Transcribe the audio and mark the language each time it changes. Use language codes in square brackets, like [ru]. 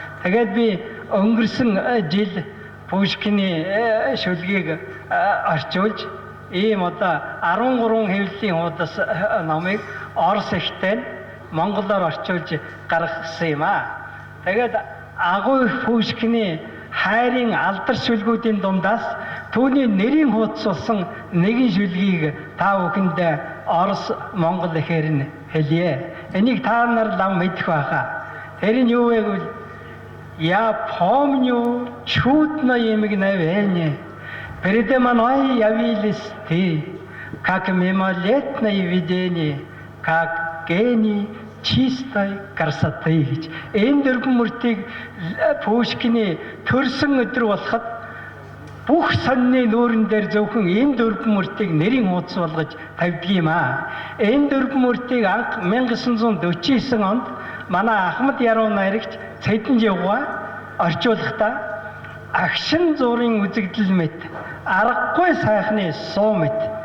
[mn] Тэгээд би өнгөрсөн жил Пушкины шүлгийг орчуулж, ийм одоо 13 хэвлэлийн хуудас номыг Орос эхтэй монголоор орчуулж гаргасан юм аа. Тэгээд агуу их Пушкины хайрын алдар шүлгүүдийн дундаас түүний нэрийн хуудасулсан нэгэн шүлгийг та бүхэнд Орос Монгол эхээр нь хэлье. Энийг та нар лам мэдэх байхаа. Тэр нь юу вэ гэвэл [ru] я помню чудное мгновение. Передо мной явились ты, как мимолетное видение, как гений чистой красоты [mn] гэж. Энэ дөрвөн мөртийг Пушкины төрсөн өдөр болоход бүх сонины нүүрэн дээр зөвхөн энэ дөрвөн мөртийг нэрийн хуудас болгож тавьдаг юм аа. Энэ дөрвөн мөртийг анх 1949 онд манай Ахмад яруу найрагч Цэдэн Жигуа орчуулахдаа агшин зургийн үзэгдэл мэт, аргагүй сайхны суу мэт,